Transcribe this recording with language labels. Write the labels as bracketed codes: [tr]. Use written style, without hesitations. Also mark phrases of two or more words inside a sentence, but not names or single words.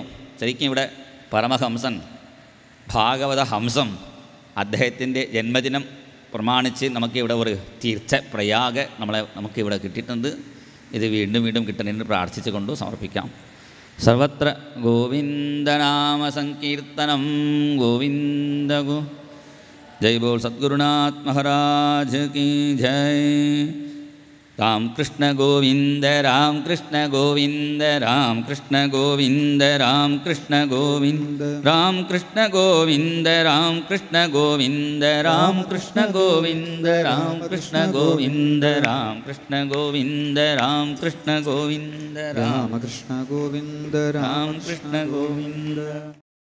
[ml] ശരിക്കും ഇവിടെ പരമഹംസൻ ഭാഗവത ഹംസം അദ്ദേഹത്തിൻ്റെ ജന്മദിനം പ്രമാണിച്ച് നമുക്കിവിടെ ഒരു തീർത്ഥ പ്രയാഗ നമുക്കിവിടെ കിട്ടിയിട്ടുണ്ട്. ഇത് വീണ്ടും വീണ്ടും കിട്ടണമെന്ന് പ്രാർത്ഥിച്ചുകൊണ്ട് സമർപ്പിക്കാം. സർവത്ര ഗോവിന്ദനാമ സങ്കീർത്തനം ഗോവിന്ദ ഗോ. [hi] जय बोल सद्गुरुनाथ महाराज की जय. राम कृष्ण गोविंद राम कृष्ण गोविंद राम कृष्ण गोविंद राम कृष्ण गोविंद राम कृष्ण गोविंद राम कृष्ण गोविंद राम कृष्ण गोविंद राम कृष्ण गोविंद राम कृष्ण गोविंद राम कृष्ण गोविंद राम कृष्ण गोविंद राम कृष्ण गोविंद.